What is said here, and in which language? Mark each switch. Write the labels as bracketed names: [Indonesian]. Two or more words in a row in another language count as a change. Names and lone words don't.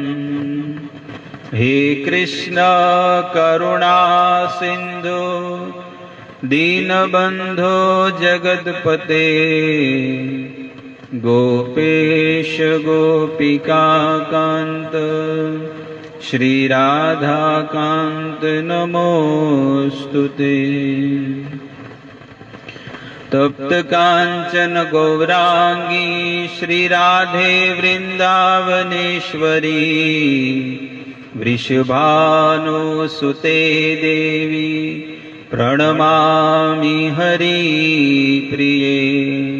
[Sanskrit] हे कृष्ण करुणा सिन्धु दीनबन्धो जगत्पते गोपेश गोपिका कान्त શ્રી રાધાકાંત નમોસ્તુતે. તપ્ત કાંચન ગૌરાંગી શ્રી રાધે વૃંદાવનેશ્વરી, વૃષભાનુસુતે દેવી પ્રણમામિ હરિપ્રિયે.